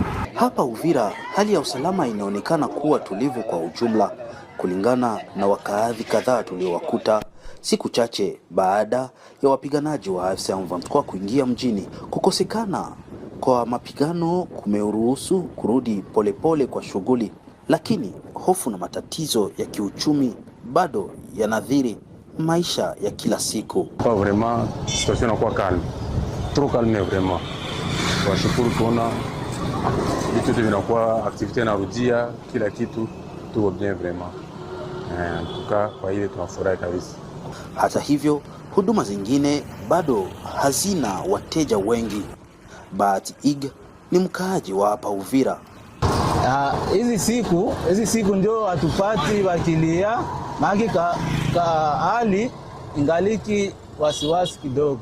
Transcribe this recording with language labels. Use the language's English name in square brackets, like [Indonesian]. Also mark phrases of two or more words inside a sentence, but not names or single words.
[Swahili] Hapa Uvira hali ya usalama inaonekana kuwa tulivu kwa ujumla kulingana na wakaazi kadhaa tuliowakuta siku chache baada ya wapiganaji wa AFC M23 kuingia mjini. Kukosekana kwa mapigano kumeruhusu kurudi polepole kwa shughuli, lakini hofu na matatizo ya kiuchumi bado yanadhiri maisha ya kila siku. [French] Pas vraiment situation inakuwa calme. Trop calme vraiment. [Swahili] Washukuru kuona vitu vinakuwa activity inarudia, kila kitu tuko [French] bien vraiment. En tout cas [Swahili] kwa ile tunafurahi kabisa. Hata hivyo, huduma zingine bado hazina wateja wengi. Bahati Ig ni mkaaji wa hapa Uvira. Hizi siku ndio hatupati wakilia, maki hali ingaliki wasiwasi kidogo.